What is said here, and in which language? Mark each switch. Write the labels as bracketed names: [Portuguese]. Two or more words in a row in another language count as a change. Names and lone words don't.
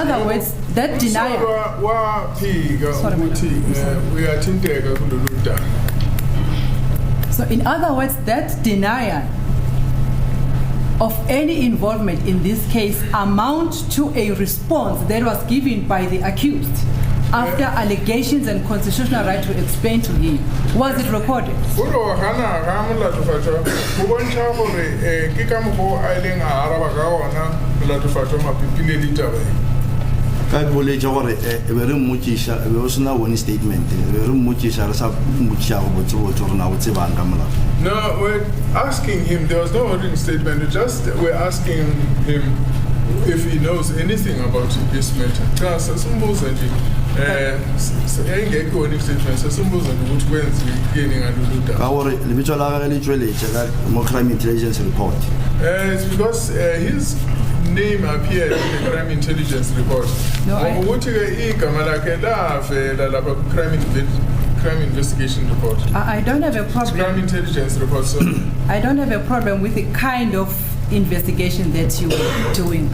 [English] other words, that denial... So in other words, that denial of any involvement in this case amount to a response that was given by the accused after allegations and constitutional right to explain to him. Was it recorded? [Northern Sotho] Ka boletše gore e be re mmotšiša e be o sena [English] one statement [Northern Sotho] e be re mmotšiša re sa mmotšiša go botsebotse gore na o tsebang ka molao. [English] No, we're asking him, there was no written statement, we're asking him if he knows anything about this matter. [Northern Sotho] Ka gore lebitso la gagwe le tšweletše ka mo [English] crime intelligence report. It's because his name appeared in the crime intelligence report. No, crime investigation report. I don't have a problem. Crime intelligence report. So. I don't have a problem with the kind of investigation that you were doing.